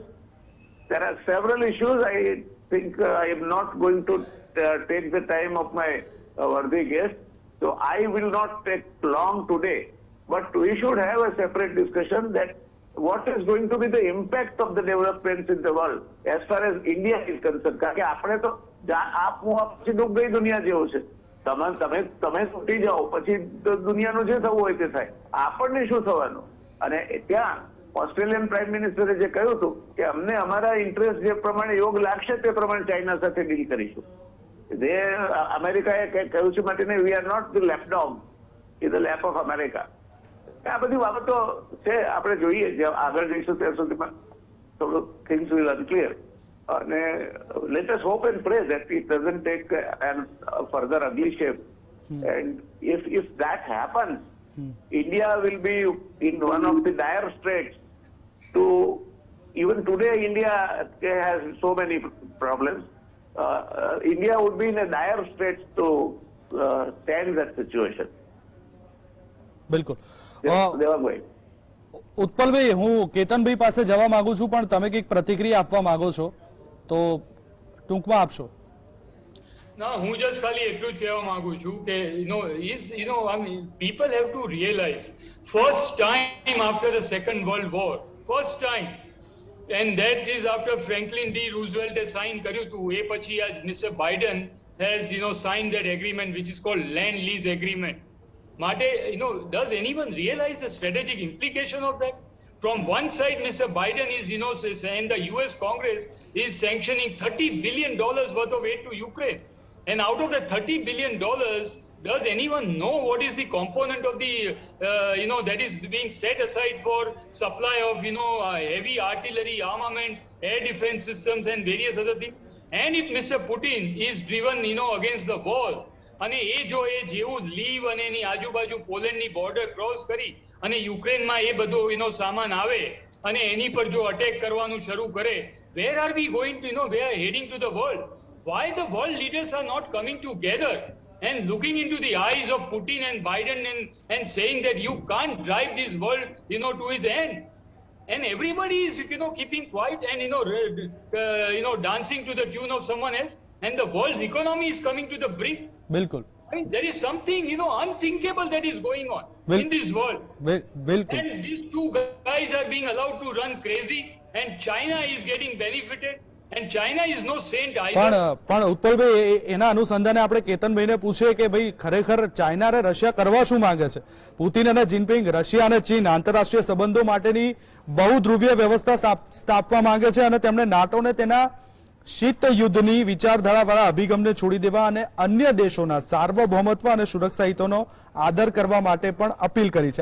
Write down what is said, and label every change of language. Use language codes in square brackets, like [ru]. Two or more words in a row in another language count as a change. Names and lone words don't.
[en] There are several issues. I think I am not going to take the time of my worthy guest. So I will not take long today. But we should have a separate discussion that what is going to be the impact of the developments in the world as far as India is concerned. [gu] કારણ કે આપણે તો આપ હું પછી [hi] डूब गई दुनिया [gu] જેવું છે. તમે છૂટી જાઓ પછી દુનિયાનું જે થવું હોય તે થાય. આપણને શું થવાનું? અને ત્યાં ઓસ્ટ્રેલિયન પ્રાઇમ મિનિસ્ટરે જે કહ્યું હતું કે અમને અમારા ઇન્ટરેસ્ટ જે પ્રમાણે યોગ લાગશે તે પ્રમાણે ચાઇના સાથે ડીલ કરીશું. [en] અમેરિકાએ કહ્યું છે માટે we are not the lap dog in the lap of America. [gu] આ બધી બાબતો છે, આપણે જોઈએ આગળ જઈશું ત્યાં સુધીમાં થોડું [en] things will unclear. અને let us hope and pray that it doesn't take further ugly shape. એન્ડ if that happens, India will be in one of the dire straits. To even today, India has so many problems. India would be in a dire straits to stand that situation. [gu] બિલકુલ. દેવાભાઈ, ઉત્પલભાઈ, હું કેતનભાઈ પાસે જવા માંગુ છું, પણ તમે કંઈક પ્રતિક્રિયા આપવા માંગો છો તો ટૂંકમાં આપશો. ના, હું જસ્ટ ખાલી એટલું જ કહેવા માંગુ છું કે [en] I mean, people have to realize first time after the Second World War, first time, and that is after Franklin D. Roosevelt has signed [gu] કર્યું હતું. એ પછી [en] Mr. Biden has signed that agreement which is called land lease agreement. માટે does anyone realize the strategic implication of that? From one side, Mr. Biden is and the US Congress is sanctioning $30 billion worth of aid to Ukraine. And out of the $30 billion, does anyone know what is the component of the, that is being set aside for supply of, heavy artillery, armaments, air defense systems and various other things? And if Mr. Putin is driven, against the wall, [gu] અને એ જો એ જેવું લીવ અને એની આજુબાજુ પોલેન્ડની બોર્ડર ક્રોસ કરી અને યુક્રેનમાં એ બધો સામાન આવે અને એની પર જો અટેક કરવાનું શરૂ કરે, [en] where are we going to, we are heading to the world? Why the world leaders are not coming together and looking into the eyes of Putin and Biden and saying that you can't drive this world, to its end? And everybody is, keeping quiet and, dancing to the tune of someone else, and the world's economy is coming to the brink. [gu] બિલકુલ. [en] I mean, there is something, unthinkable that is going on in this world. [gu] બિલકુલ. [en] And these two guys are being allowed to run crazy, and China is getting benefited. And China is no saint either. [gu] પણ ઉત્પલભાઈ, એના અનુસંધાને આપણે કેતનભાઈને પૂછીએ કે ભાઈ ખરેખર ચાઇના અને રશિયા કરવા શું માંગે છે? પુતિન અને જિનપિંગ, રશિયા અને ચીન આંતરરાષ્ટ્રીય સંબંધો માટેની બહુધ્રુવીય વ્યવસ્થા સ્થાપવા માંગે છે અને તેમણે નાટોને તેના શીત યુદ્ધની વિચારધારાવાળા અભિગમને છોડી દેવા અને અન્ય દેશોના સાર્વભૌમત્વ અને સુરક્ષા હિતોનો આદર કરવા માટે પણ અપીલ કરી છે.